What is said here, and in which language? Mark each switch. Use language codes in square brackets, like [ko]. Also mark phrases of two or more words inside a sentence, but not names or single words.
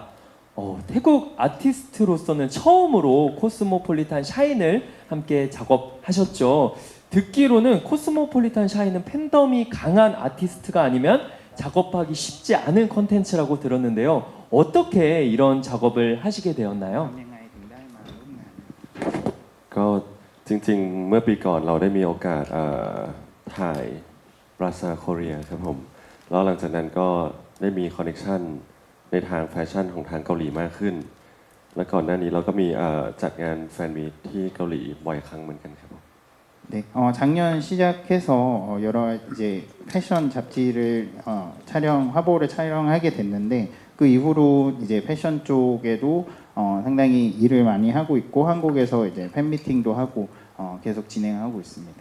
[ko] 태국 아티스트로서는 처음으로 코스모폴리탄 샤인을 함께 작업하셨죠. 듣기로는 코스모폴리탄 샤인은 팬덤이 강한 아티스트가 아니면 작업하기 쉽지 않은 컨텐츠라고 들었는데요. 어떻게 이런 작업을 하시게 되었나요? [th] ก็จริงๆเมื่อปีก่อนเราได้มีโอกาสถ่ายปราสาทโคเรียครับผมแล้วหลังจากนั้นก็ได้มีคอนเนคชั่นในทางแฟชั่นของทางเกาหลีมากขึ้นและก่อนหน้านี้เราก็มีจัดงานแฟนมีตที่เกาหลีบ่อยครั้งเหมือนกันครับผม [ko] 네, 작년 시작해서 여러 이제 패션 잡지를 화보를 촬영하게 됐는데 그 이후로 이제 패션 쪽에도 상당히 일을 많이 하고 있고 한국에서 이제 팬 미팅도 하고 계속 진행하고 있습니다.